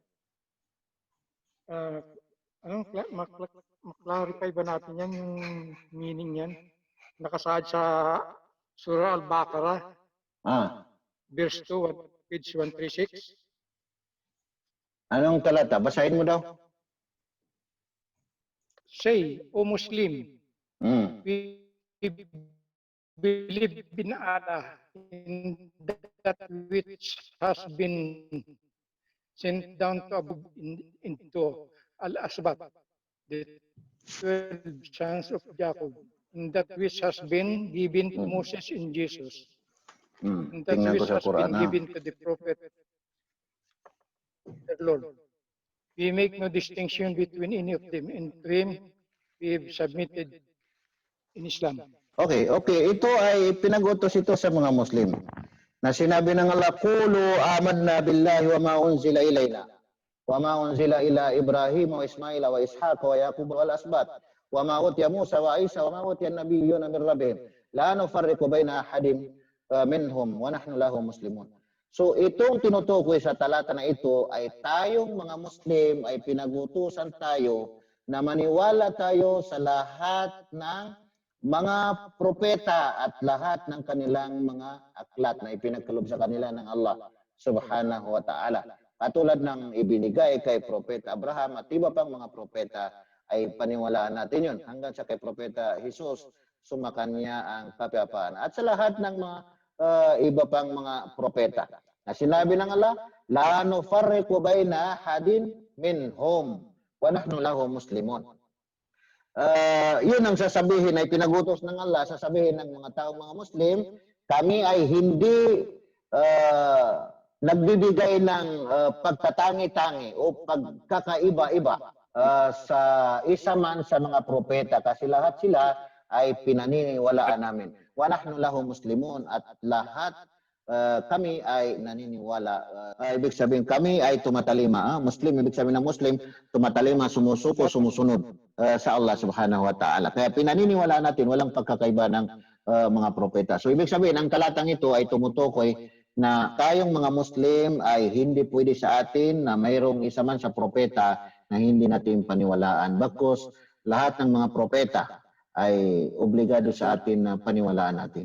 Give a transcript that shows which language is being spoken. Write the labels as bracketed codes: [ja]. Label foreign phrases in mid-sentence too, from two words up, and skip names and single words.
[tl] Maklarify ba natin yan, yung meaning yan? Nakasaad sa Surah Al-Baqarah, [en] verse 2, page 136. [tl] Anong talata? Basahin mo daw. [en] Say, O Muslim, Mm. we believe in Allah, in that which has been sent down to above into Al-Asbat, the 12 sons of Jacob, in that which has been given to Moses and Jesus, and that [tl] Tingnan ko [en] which [tl] sa [en] has been [tl] Quran. [en] given to the prophet, the Lord. We make no distinction between any of them, and to him we have submitted in Islam. Okay. [tl] Ito ay pinag-utos ito sa mga Muslim. Na sinabi ng Allah, [ar] قولوا آمنا بالله وما أنزل إلينا. وما أنزل إلى إبراهيم وإسماعيل وإسحاق ويعقوب والأسباط. وما أوتي موسى وعيسى وما أوتي النبيون من ربهم. لا نفرق بين أحد منهم ونحن له مسلمون. [tl] So itong tinutukoy sa talata na ito ay tayong mga Muslim ay pinag-utusan tayo na maniwala tayo sa lahat ng mga propeta at lahat ng kanilang mga aklat na ipinagkaloob sa kanila ng Allah [ar] سبحانه وتعالى. [tl] Katulad ng ibinigay kay Propeta Abraham at iba pang mga propeta ay paniwalaan natin yun. Hanggang sa kay Propeta Jesus, sumakanya ang kapayapaan. At sa lahat ng mga iba pang mga propeta. Na sinabi ng Allah, [ar] لا نفرق بين أحد منهم ونحن له مسلمون. [tl] Yun ang sasabihin ay pinagutos ng Allah, sasabihin ng mga taong mga Muslim, kami ay hindi nagbibigay ng pagkatangi-tangi o pagkakaiba-iba sa isa man sa mga propeta kasi lahat sila ay pinaniniwalaan namin. [ar] ونحن له مسلمون [tl] at lahat kami ay naniniwala. Ibig sabihin kami ay tumatalima. Muslim, ibig sabihin ng Muslim, tumatalima, sumusuko, sumusunod sa Allah [ar] سبحانه وتعالى. [tl] Kaya pinaniniwala natin walang pagkakaiba ng mga propeta. So ibig sabihin, ang talatang ito ay tumutukoy na tayong mga Muslim ay hindi pwede sa atin na mayroong isa man sa propeta na hindi natin paniwalaan. Bagkus lahat ng mga propeta ay obligado sa atin na paniwalaan natin.